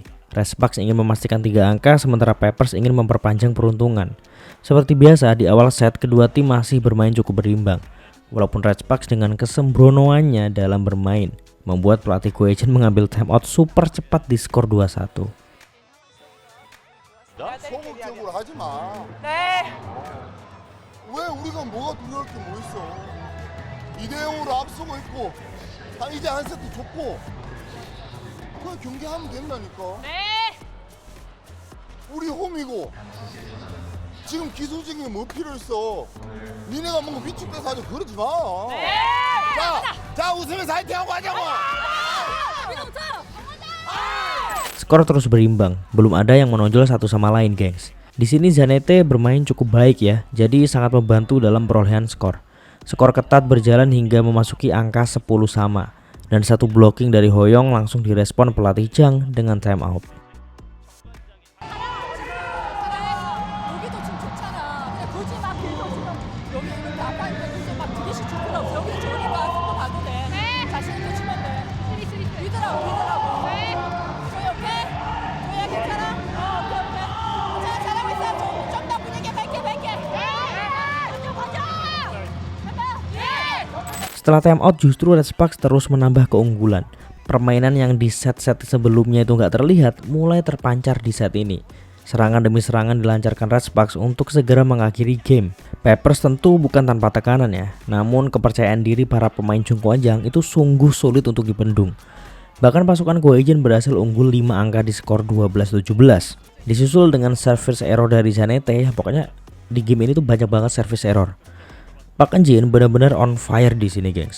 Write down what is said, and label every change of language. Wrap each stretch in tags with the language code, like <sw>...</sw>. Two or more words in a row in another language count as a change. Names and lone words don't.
<id>Redbox ingin memastikan 3 angka sementara Peppers ingin memperpanjang peruntungan. Seperti biasa di awal set kedua tim masih bermain cukup berimbang. Walaupun Redbox dengan kesembronoannya dalam bermain membuat pelatih Goejin mengambil timeout super cepat di skor 2-1.</id> <ko>소극적으로 하지 마. 네. 왜 우리가 뭐가 두려울 게 뭐 있어? 2대0으로 앞서고 있고 이제 한 세트 줬고 그냥 경기하면 된다니까. 우리 홈이고 지금 기술적인 뭐 필요 있어? 니네가 뭔가 위축돼서 하자 그러지 마. 자 웃으면서 화이팅하고 하자고.</ko> <id>Skor terus berimbang, belum ada yang menonjol satu sama lain, gengs. Di sini Zanete bermain cukup baik ya, jadi sangat membantu dalam perolehan skor. Skor ketat berjalan hingga memasuki angka 10 sama. Dan satu blocking dari Hoyong langsung direspon pelatih Jang dengan</id> <en>time out.</en> <ko>여기도 지금 좋잖아. 그냥 굳이 막 계속 지금 여기 있는데 아까 있는데 막 두 개씩 줄 필요 없어. 여기는 좋으니까 승부 봐도 돼. 자신 있게 치면 돼. 믿으라고. 오케이? 조야 괜찮아? 오케이. 자, 잘하고 있어. 좀 더 분위기 밝게.</ko> <id>Setelah</id> <en>time out</en> <id>justru Redbox terus menambah keunggulan. Permainan yang di set-set sebelumnya itu nggak terlihat mulai terpancar di set ini. Serangan demi serangan dilancarkan Redbox untuk segera mengakhiri game. Peppers tentu bukan tanpa tekanan ya, namun kepercayaan diri para pemain Jungkwanjang itu sungguh sulit untuk dibendung. Bahkan pasukan Goejin berhasil unggul 5 angka di skor 12-17. Disusul dengan</id> <en>service error</en> <id>dari Zanete, pokoknya di game ini tuh banyak banget service error. Pak Enjin benar-benar</id> <en>on fire</en> <id>di sini, gengs.</id>